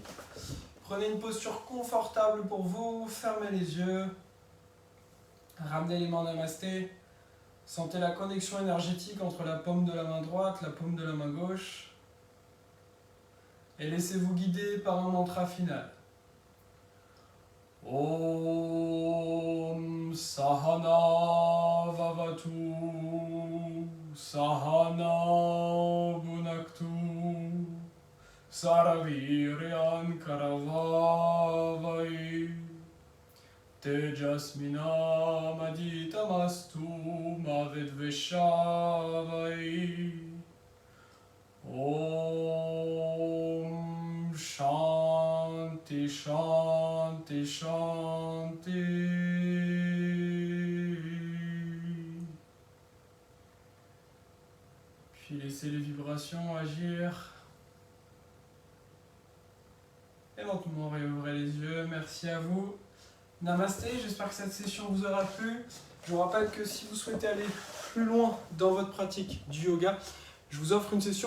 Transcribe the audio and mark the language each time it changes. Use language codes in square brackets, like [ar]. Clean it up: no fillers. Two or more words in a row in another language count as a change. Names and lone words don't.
[fr] Prenez une posture confortable pour vous, fermez les yeux. Ramenez les mains en namasté. Sentez la connexion énergétique entre la paume de la main droite, la paume de la main gauche. Et laissez-vous guider par un mantra final. [sa] Om Sahana Vavatu Sahana Bhunaktu Saraviryan Karavavai Tejasmina Maditamastu Mavedveshavai Om Shanti Shanti Shanti. [fr] Puis laissez les vibrations agir. Et lentement réouvrez les yeux. Merci à vous. Namasté, j'espère que cette session vous aura plu. Je vous rappelle que si vous souhaitez aller plus loin dans votre pratique du yoga, je vous offre une session.